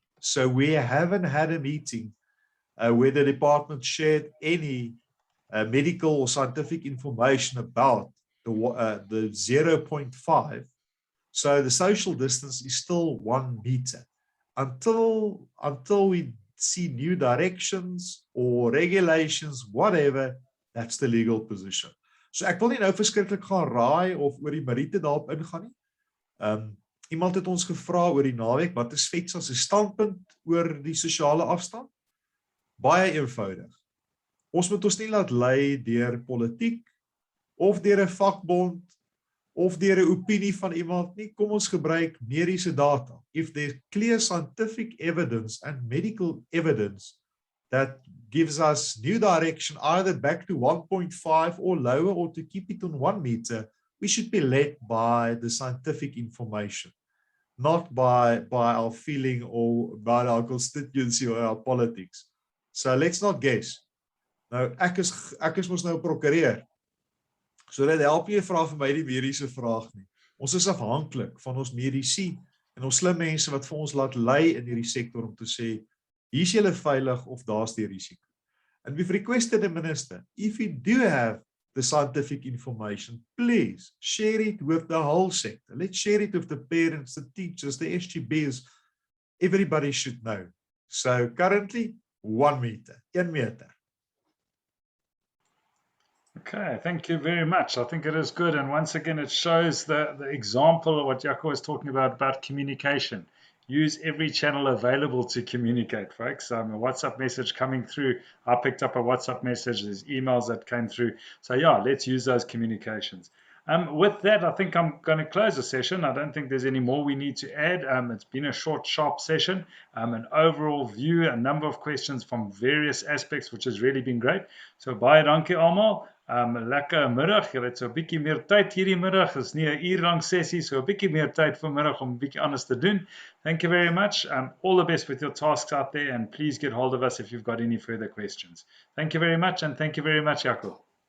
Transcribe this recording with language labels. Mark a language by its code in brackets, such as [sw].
[en] So we haven't had a meeting where the department shared any medical or scientific information about the 0.5. So the social distance is still 1 meter. Until we see new directions or regulations, whatever, that's the legal position. [af] So ek wil nie nou verskriklik gaan raai of oor die meriete daarop ingaan nie. Iemand het ons gevra oor die naweek, wat is FEDSAS se standpunt oor die sosiale afstand? Baie eenvoudig. Ons moet ons nie laat lei deur politiek of deur 'n vakbond of deur 'n opinie van iemand nie. Kom ons gebruik mediese data. [en] If there's clear scientific evidence and medical evidence that gives us new direction, either back to 1.5 or lower, or to keep it on 1 meter, we should be led by the scientific information, not by our feeling or by our constituency or our politics. So let's not guess. [af] Nou, ek is mos nou 'n prokureur. So dit help nie vra vir my die mediese vraag nie. Ons is afhanklik van ons mediese en ons slim mense wat vir ons laat lei in hierdie sektor om te sê, hier is julle veilig of daar's die risiko. [en] And we've requested the minister, if you do have the scientific information, please share it with the whole sector. Let's share it with the parents, the teachers, the SGBs. Everybody should know. So currently, 1 meter, 1 meter. Okay, thank you very much. I think it is good. And once again, it shows the example of what Jaco was talking about communication. Use every channel available to communicate, folks. A WhatsApp message coming through. I picked up a WhatsApp message. There's emails that came through. So yeah, let's use those communications. With that, I think I'm going to close the session. I don't think there's any more we need to add. It's been a short, sharp session. An overall view, a number of questions from various aspects, which has really been great. [af] So baie dankie almal. Lekker middag. Julle het so 'n bietjie meer tyd hierdie middag. Dit is nie 'n uur lank sessie, so 'n bietjie meer tyd vanmiddag om 'n bietjie anders te doen. [en] Thank you very much. All the best with your tasks out there, and please get hold of us if you've got any further questions. Thank you very much, and thank you very much, Jaco.